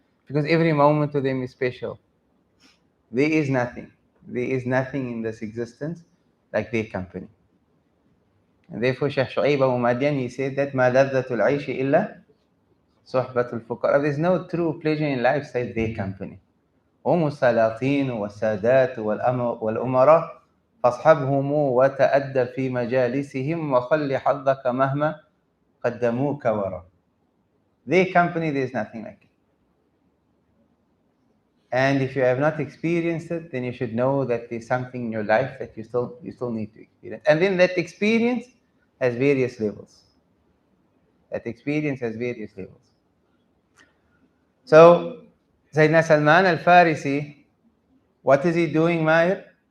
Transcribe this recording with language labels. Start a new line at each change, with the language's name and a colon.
English: Because every moment to them is special. There is nothing in this existence like their company. And therefore, Shaykh Shu'aib Abu Madian, he said that
Arabic: مَا لَذَّةُ الْعَيْشِ إِلَّا صُحْبَةُ الْفُقَرَاء.
English: There's no true pleasure in life save their company.
Arabic: هم السلاطين والسادات والأمراء فاصحبهم وتأدب في مجالسهم وخل حظك مهما قدموك وراء.
English: Their company, there's nothing like it. And if you have not experienced it, then you should know that there's something in your life that you still need to experience. And then that experience has various levels. That experience has various levels. So, Sayyidina Salman al-Farisi, what is he doing, Mahir?